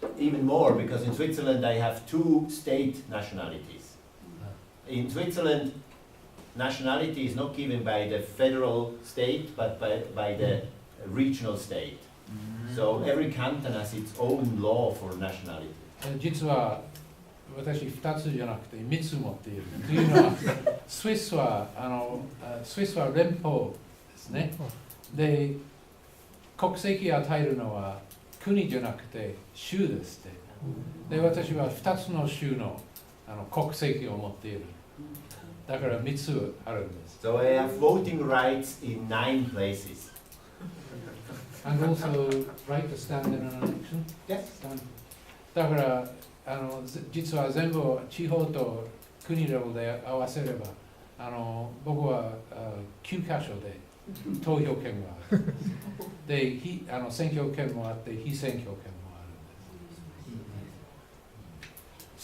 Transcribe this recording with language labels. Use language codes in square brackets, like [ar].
[en] Even more, because in Switzerland I have two state nationalities. In Switzerland, nationality is not given by the federal state, but by the regional state. So every canton has its own law for nationality. [ja] 実は私2つじゃなくて3つ持っている。というのはスイスは連邦ですね。で国籍を与えるのは国じゃなくて州ですって。で私は2つの州の国籍を持っている。だから3つあるんです。 [en] So I have voting rights in 9 places. And also right to stand in an election? Yes. [ja] だから実は全部地方と国レベルで合わせれば僕は9カ所で投票権がある。で選挙権もあって非選挙権もあるんです。